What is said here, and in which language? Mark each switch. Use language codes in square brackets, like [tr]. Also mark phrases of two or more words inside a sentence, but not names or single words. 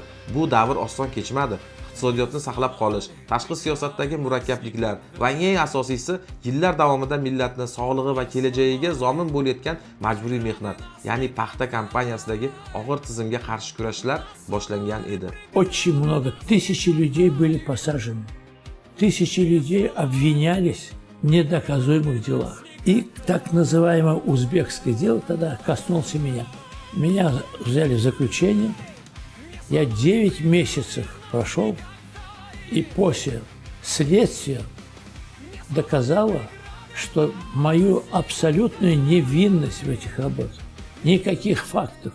[uz] Bu davr oson kechmadi. Iqtisodiyotni saqlab qolish, tashqi siyosatdagi murakkabliklar va eng asosiysi yillar davomida millatni sog'lig'i va kelajagiga zomin bo'layotgan majburiy mehnat, ya'ni paxta kompaniyasidagi og'ir tizimga qarshi kurashlar boshlangan edi. [ru] Очень много, тысячи людей были посажены, тысячи людей обвинялись в недоказуемых делах. И так называемое узбекское дело тогда коснулось меня. Меня взяли в заключение, я 9 месяцев прошел, и после следствия доказало, что мою абсолютную невинность в этих работах, никаких фактов.